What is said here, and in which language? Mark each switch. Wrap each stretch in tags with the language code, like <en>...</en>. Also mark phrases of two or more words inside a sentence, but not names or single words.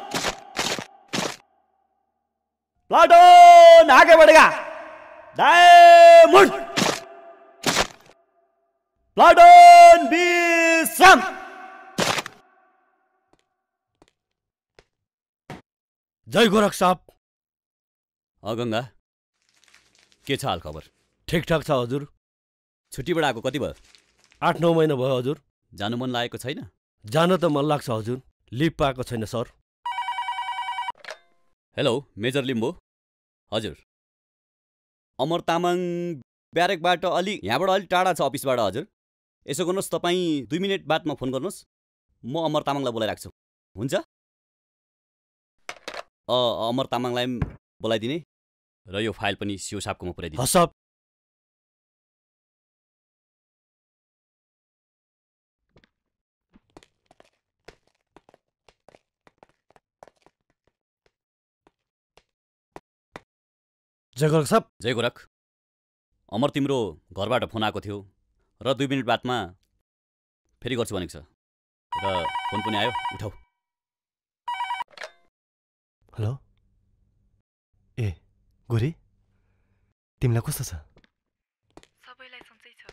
<hi>प्लाटून आगे बढ़ेगा, दाएं मुड़। प्लाटून विश्राम।</hi> <ne>जय गोरख साहब। गंगा, के छ हाल खबर? ठिकठाक छ हजुर। छुट्टीबाट आएको कति भयो? 8-9 महिना भयो हजुर। जानु मन लागेको छैन? जान त मन लाग्छ हजुर, लिभ पाएको छैन सर। हेलो मेजर लिम्बो। हजुर, अमर तामाङ ब्यारेकबाट यहाँबाट अलि टाढा छ अफिसबाट हजुर। यसो गर्नुहोस्, तपाईँ 2 मिनट बादमा फोन गर्नुहोस्, म अमर तामाङलाई बोलाइराख्छु। हुन्छ? अमर तामाङलाई बोलाइदिने र यो फाइल पनि सिओ साहबकोमा पुर्याइदिने। हस् साहब। जय गोरख साहब। जय गोरख। अमर, तिम्रो घरबाट फोन आएको थियो र 2 मिनट बादमा फेरि गर्छु भनेको छ र फोन पनि आयो, उठाऊ। हेलो, ए गोरी, तिमीलाई कस्तो छ? सबैलाई सन्चै छ।</ne>